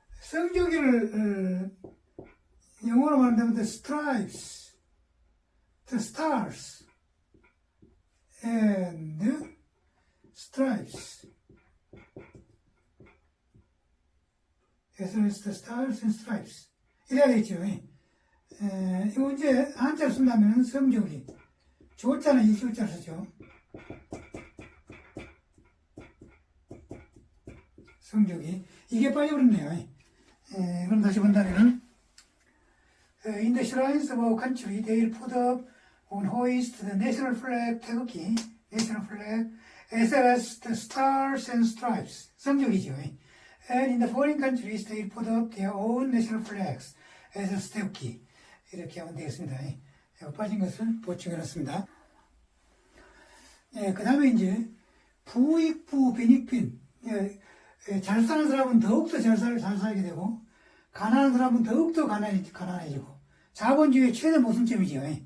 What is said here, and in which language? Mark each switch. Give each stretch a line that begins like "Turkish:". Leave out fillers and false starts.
Korean: 성조기를 영어로 말하면
English: the stripes, the stars, and stripes.
Korean: 그래서
English: the stars and stripes.
Korean: 이래야 되겠죠. 이거 이제 한자를 쓴다면 성조기. 조자는 이 조자를 쓰죠. 성조기. 이게 빠져버렸네요. 그럼 다시 본다면은,
English: in the shrines of our country, they will put up on hoist the national flag, 태극기, national flag, as well as the stars and stripes.
Korean: 성조기죠.
English: And in the foreign countries, they will put up their own national flags, as a 태극기.
Korean: 이렇게 하면 되겠습니다. 빠진 것을 보충해놨습니다. 그 다음에 이제, 부익부 빈익빈. 잘 사는 사람은 더욱더 잘 살게 되고, 가난한 사람은 더욱더 가난해지고, 자본주의의 최대 모순점이죠.